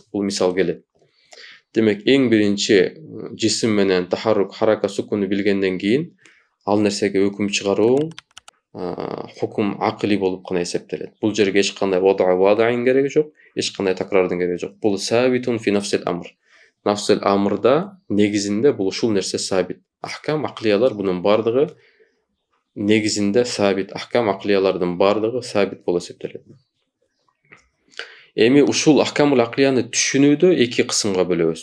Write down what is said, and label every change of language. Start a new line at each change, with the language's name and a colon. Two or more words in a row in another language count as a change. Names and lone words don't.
Kyrgyz: Бул мисал келет. Демек, эң биринчи жисим менен тахаррук, харака, сукунду билгенден кийин ал нерсеге өкүм чыгарууң
Arabic: حكم عقلي
Kyrgyz: болуп гана эсептелет. Бул жерге эч кандай вадайын кереги жок, эч кандай такрардын кереги жок.
Arabic: Бул ثابت في نفس الأمر.
Kyrgyz: Нафсил амрда негизинде бул ушул нерсе сабит. Ахкам аклиялар бунун бардыгы негизинде сабит. Ахкам аклиялардын бардыгы сабит болуп эсептелет. Эми ушул ахкамул аклияны түшүнүүдө эки кысымга бөлөбүз.